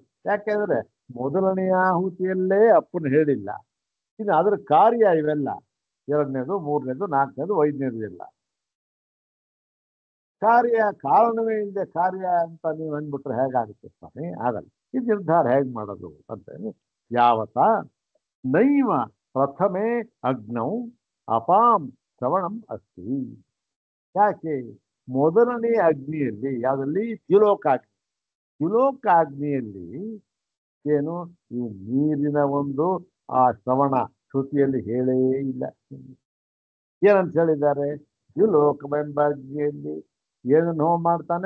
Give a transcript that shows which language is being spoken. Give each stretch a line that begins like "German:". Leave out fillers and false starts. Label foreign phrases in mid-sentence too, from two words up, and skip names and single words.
Kannada: ಯಾಕೆಂದ್ರೆ ಮೊದಲನೆಯ ಆಹುತಿಯಲ್ಲೇ ಅಪ್ಪನ ಹೇಳಿಲ್ಲ. ಇನ್ನು ಅದರ ಕಾರ್ಯ ಇವೆಲ್ಲ 2ನೇದು, 3ನೇದು, 4ನೇದು, 5ನೇದು ಎಲ್ಲ ಕಾರಣವೇ ಇಲ್ಲದೆ ಕಾರ್ಯ ಅಂತ ನೀವು ಅಂದ್ಬಿಟ್ರೆ ಹೇಗಾಗುತ್ತೆ ಸ್ವಾಮಿ? ಆಗಲ್ಲ. ಈ ನಿರ್ಧಾರ ಹೇಗೆ ಮಾಡೋದು ಅಂತ ಯಾವತ್ತ
Sanskrit: ನೈವ ಪ್ರಥಮೆ ಅಗ್ನೌ ಅಪಾಂ ಶ್ರವಣಂ ಅಸ್ತಿ.
Kannada: ಯಾಕೆ? ಮೊದಲನೇ ಅಗ್ನಿಯಲ್ಲಿ, ಯಾವುದಲ್ಲಿ? ದ್ಯುಲೋಕಾಗ್ನಿಯಲ್ಲಿ ಏನು ಈ ನೀರಿನ ಒಂದು ಆ ಶ್ರವಣ ಶ್ರುತಿಯಲ್ಲಿ ಹೇಳೇ ಇಲ್ಲ. ಏನಂತ ಹೇಳಿದ್ದಾರೆ? ದ್ಯುಲೋಕವೆಂಬ ಅಗ್ನಿಯಲ್ಲಿ ಏನನ್ನು ಹೋಮ ಮಾಡ್ತಾನೆ?